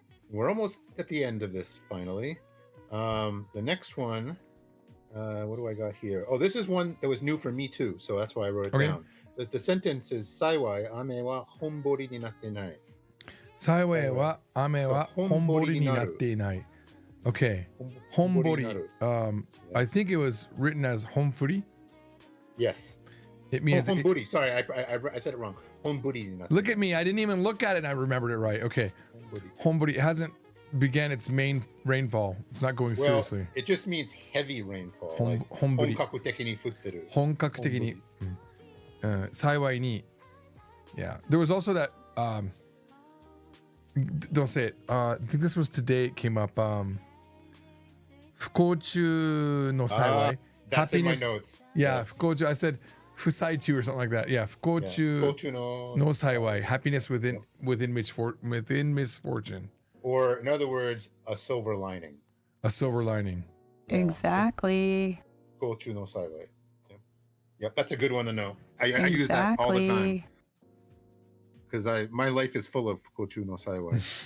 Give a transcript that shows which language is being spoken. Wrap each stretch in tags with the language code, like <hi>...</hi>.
<en>We're almost at the end of this finally. The next one, what do I got here? Oh, this is one that was new for me too, so that's why I wrote it down. The sentence is</en> <ja>幸い雨は本降りになってない。幸いは雨は本降りになっていない。</ja> <en>Okay. 本降り. I think it was written as 本降り. Yes. It means 本降り.Sorry, I said it wrong.</en> <ja>本降りになってない.</ja> <en>Look at me. I didn't even look at it and I remembered it right. Okay. 本降り. It hasn't began its main rainfall. It's not going seriously. It just means heavy rainfall.</en> <ja>本降り. 本格的に降ってる. 本格的に.幸いに.</ja> <en>Yeah. There was also that don't say it. I think this was today it came up.</en> <ja>不幸中の幸い.</ja> <en>That's in my Happiness. notes. Yeah, Yes. 不幸中. I said 不幸中 or something like that. Yeah,</en> <ja>不幸中の幸い.</ja> <en>Happiness within misfortune. Or in other words, a silver lining. A silver lining. Exactly.</en> <ja>不幸中の幸い.</ja> <en>Yep, that's a good one to know. I use that all the time. Because my life is full of 不幸中の幸い.</en>